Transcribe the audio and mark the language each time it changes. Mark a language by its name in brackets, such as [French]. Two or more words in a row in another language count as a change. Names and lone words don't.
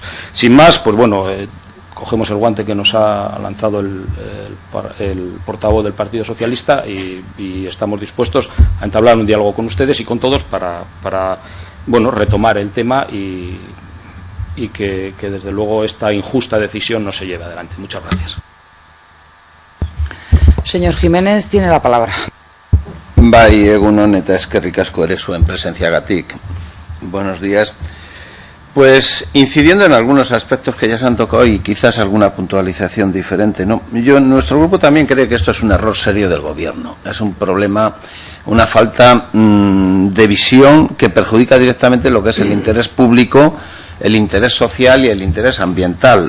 [Spanish] Sin más, cogemos el guante que nos ha lanzado el portavoz del Partido Socialista y estamos dispuestos a entablar un diálogo con ustedes y con todos para retomar el tema y que desde luego esta injusta decisión no se lleve adelante. Muchas gracias. Señor Jiménez, tiene la palabra. [Basque] Bai, egunon eta eskerrik asko ere zuen presentziagatik. [Spanish] Buenos días. Pues incidiendo en algunos aspectos que ya se han tocado y quizás alguna puntualización diferente, ¿no? Nuestro grupo también cree que esto es un error serio del gobierno. Es un problema, una falta de visión que perjudica directamente lo que es el interés público, el interés social y el interés ambiental.